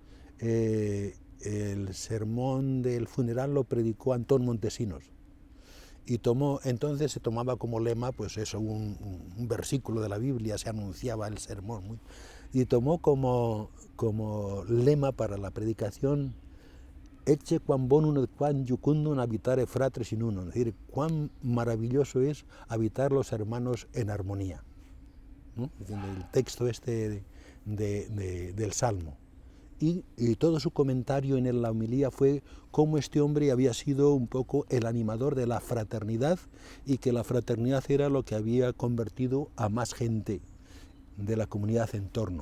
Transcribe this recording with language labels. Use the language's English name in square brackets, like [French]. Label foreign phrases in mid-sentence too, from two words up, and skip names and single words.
[Spanish] El sermón del funeral lo predicó Antón Montesinos. Y entonces se tomaba como lema, pues eso, un versículo de la Biblia, se anunciaba el sermón. Y tomó como lema para la predicación [Latin] Ecce quam bonum et quam jucundum habitare fratres in uno, [Spanish] es decir, cuán maravilloso es habitar los hermanos en armonía, ¿no? El texto del Salmo. Y todo su comentario en la homilía fue cómo este hombre había sido un poco el animador de la fraternidad y que la fraternidad era lo que había convertido a más gente de la comunidad en torno.